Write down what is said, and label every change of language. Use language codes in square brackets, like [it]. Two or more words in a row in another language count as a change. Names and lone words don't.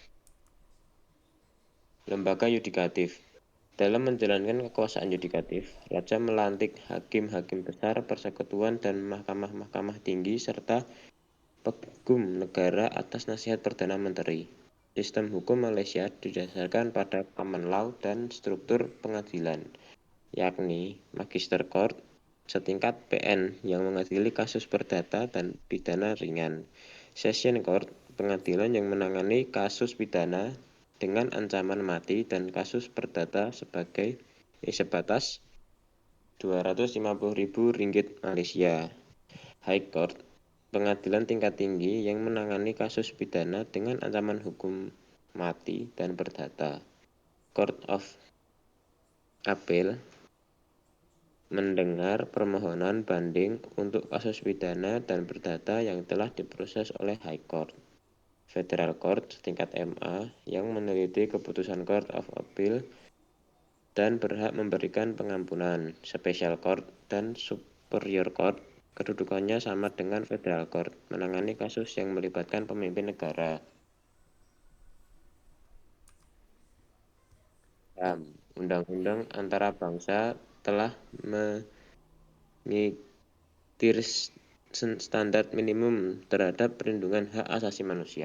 [id] Lembaga yudikatif. Dalam menjalankan kekuasaan yudikatif, Raja melantik hakim-hakim besar, persekutuan, dan mahkamah-mahkamah tinggi, serta pegum negara atas nasihat Perdana Menteri. Sistem hukum Malaysia didasarkan pada [en] common law [id] dan struktur pengadilan, yakni [en] Magister Court [id] setingkat PN yang mengadili kasus perdata dan pidana ringan, [en] Session Court [id] pengadilan yang menangani kasus pidana dengan ancaman mati dan kasus perdata sebatas Rp250.000 Malaysia. [en] High Court [id] pengadilan tingkat tinggi yang menangani kasus pidana dengan ancaman hukum mati dan perdata. [en] Court of Appeal [id] mendengar permohonan banding untuk kasus pidana dan perdata yang telah diproses oleh [en] High Court. Federal Court [id] setingkat MA yang meneliti keputusan [en] Court of Appeal [id] dan berhak memberikan pengampunan. [en] Special Court [id] dan [en] Superior Court [id] kedudukannya sama dengan [en] Federal Court, [id] menangani kasus yang melibatkan pemimpin negara. Undang-undang antara bangsa telah mengitir standar minimum terhadap perlindungan hak asasi manusia.